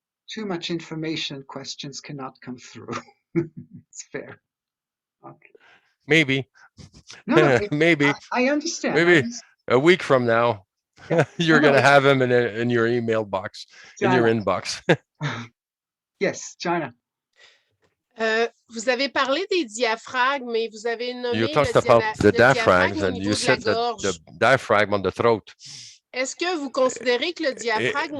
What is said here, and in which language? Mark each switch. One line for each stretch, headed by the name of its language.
English: Too much information, questions cannot come through. It's fair. Okay. Maybe. No, Maybe. I understand. Maybe a week from now, Yeah. you're going to have them in your email box, in your inbox. Yes, China.
French: Vous avez parlé des diaphragmes, mais vous avez nommé
English: You talked about the diaphragms, and you said that the diaphragm on the throat.
French: Est-ce que vous considérez que le diaphragme au